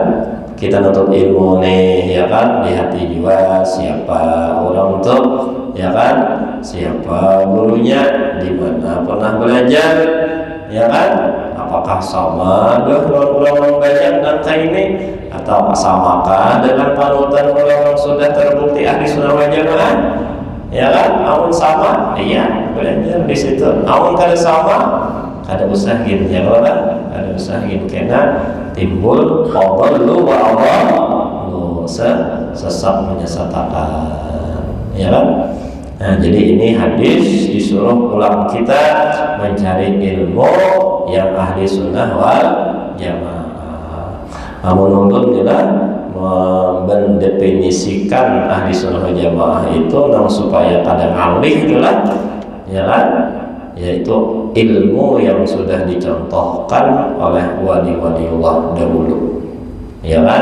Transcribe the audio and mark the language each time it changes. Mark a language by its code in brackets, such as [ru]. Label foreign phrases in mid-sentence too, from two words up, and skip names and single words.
[bjn] Kita nuntut ilmu nih, ya kan? Di hati jiwa siapa orang tuh, ya kan? Siapa gurunya, di mana pernah belajar, ya kan? Apakah sama dengan orang banyak dan ini, atau samakah dengan panutan orang yang sudah terbukti [ar] أهل السنة والجماعة? [bjn] Ya kan, amun sama, iya belajar di situ. Amun kada sama, kada usahin, ya kan? Kada usahin, karena timbul [ar] فضلوا وأضلوا, [bjn] sesat menyesatkan, ya kan? Nah, jadi ini hadis disuruh ulang kita mencari ilmu yang [ar] أهل السنة والجماعة. [bjn] Amun ulun kita mendefinisikan [ar] أهل السنة والجماعة [bjn] itu supaya kadang alih itulah, ya kan, yaitu ilmu yang sudah dicontohkan oleh wali-waliullah dahulu, ya kan.